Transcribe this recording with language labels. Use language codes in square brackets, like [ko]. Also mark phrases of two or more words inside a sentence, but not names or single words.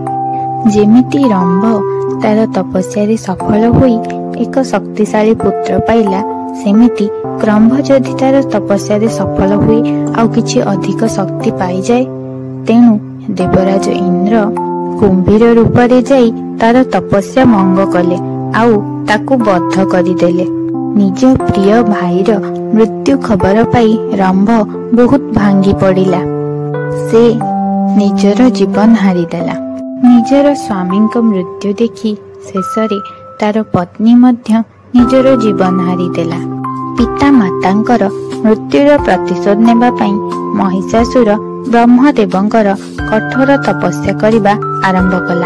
[or] ଯେମିତି ରମ୍ଭ ତାର ତପସ୍ୟା ରେ ସଫଳ ହୋଇ ଏକ ଶକ୍ତିଶାଳୀ ପୁତ୍ର ପାଇଲା, ସେମିତି କ୍ରମ୍ଭ ଯଦି ତାର ତପସ୍ୟା ରେ ସଫଳ ହୋଇ ଆଉ କିଛି ଅଧିକ ଶକ୍ତି ପାଇ ଯାଏ, ତେଣୁ ଦେବରାଜ ଇନ୍ଦ୍ର କୁମ୍ଭୀର ରୂପ ରେ ଯାଇ ତାର ତପସ୍ୟା ଭଙ୍ଗ କଲେ ଆଉ ତାକୁ ବଦ୍ଧ କରିଦେଲେ। ନିଜ ପ୍ରିୟ ଭାଇର ମୃତ୍ୟୁ ଖବର ପାଇ ରମ୍ଭ ବହୁତ ଭାଙ୍ଗି ପଡ଼ିଲା। ସେ ନିଜର ଜୀବନ ହାରିଦେଲା। ନିଜର ସ୍ୱାମୀଙ୍କ ମୃତ୍ୟୁ ଦେଖି ଶେଷରେ ତାର ପତ୍ନୀ ମଧ୍ୟ ନିଜର ଜୀବନ ହାରିଦେଲା। ପିତା ମାତାଙ୍କର ମୃତ୍ୟୁର ପ୍ରତିଶୋଧ ନେବା ପଇ ମହିଷାସୁର ବ୍ରହ୍ମଦେବଙ୍କର କଠୋର ତପସ୍ୟା କରିବା ଆରମ୍ଭ କଲା।